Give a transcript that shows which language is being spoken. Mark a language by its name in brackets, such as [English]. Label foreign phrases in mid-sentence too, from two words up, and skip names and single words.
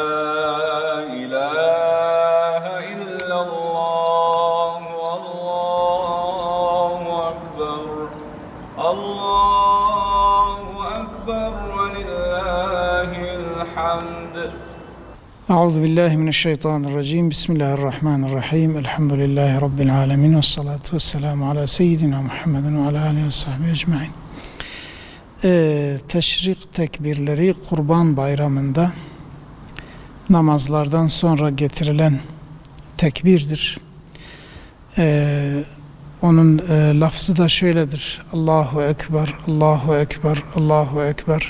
[Arabic] إله إلا الله والله أكبر الله أكبر ولله الحمد. أعوذ بالله من الشيطان الرجيم. بسم الله الرحمن الرحيم. الحمد لله رب العالمين والصلاة والسلام على سيدنا محمد وعلى آله وصحبه أجمعين. [Turkish] Teşrik tekbirleri Kurban Bayramı'nda namazlardan sonra getirilen tekbirdir. Onun lafzı da şöyledir: [Arabic] الله أكبر، الله أكبر، الله أكبر.